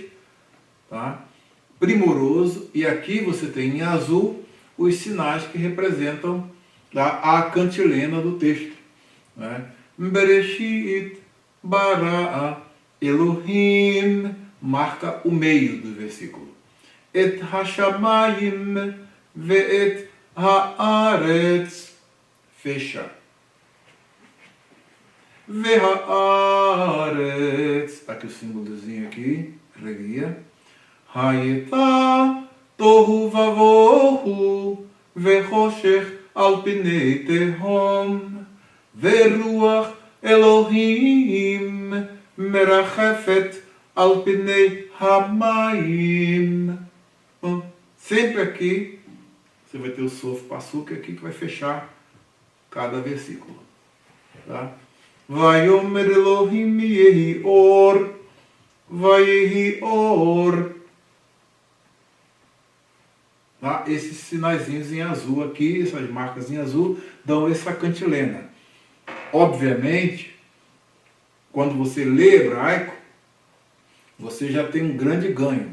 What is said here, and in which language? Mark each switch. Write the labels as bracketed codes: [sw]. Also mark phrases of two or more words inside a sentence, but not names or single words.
[pt] Tá? Primoroso. E aqui você tem em azul os sinais que representam a cantilena do texto. Né? [he] בראשית ברא אלהים [pt] marca o meio do versículo. [he] את השמים ואת הארץ fecha. [pt] Ve'haaretz, aqui o símbolozinho aqui, reguia. [he] היתה תהו ובהו וחשך על פני תהום ורוח אלהים מרחפת על פני המים. [pt] Sempre aqui você vai ter o [he] סוף פסוק [pt] aqui que vai fechar cada versículo. Tá? [he] ויאמר אלהים יהי אור, ויהי אור. [pt] Tá? Esses sinaizinhos em azul aqui, essas marcas em azul, dão essa cantilena. Obviamente, quando você lê hebraico, você já tem um grande ganho.